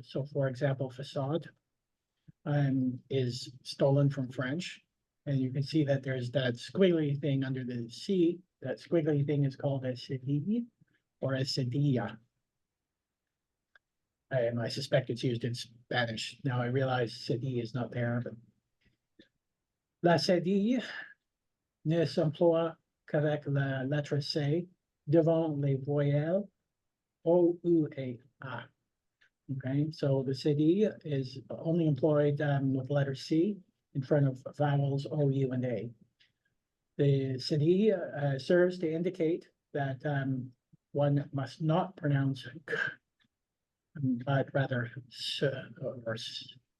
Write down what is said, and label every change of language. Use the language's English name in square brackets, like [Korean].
[English] So, for example, facade is stolen from French. And you can see that there's that squiggly thing under the C. That squiggly thing is called a cedille or a cedilla. I suspect it's used in Spanish. Now I realize cedille is not there, but [French] la cedille ne s'emploie qu'avec la lettre C devant les voyelles O, U, et A. [English] Okay, so the cedille is only employed with the letter C in front of vowels O, U, and A. The cedille serves to indicate that one must not pronounce k, but rather s or s.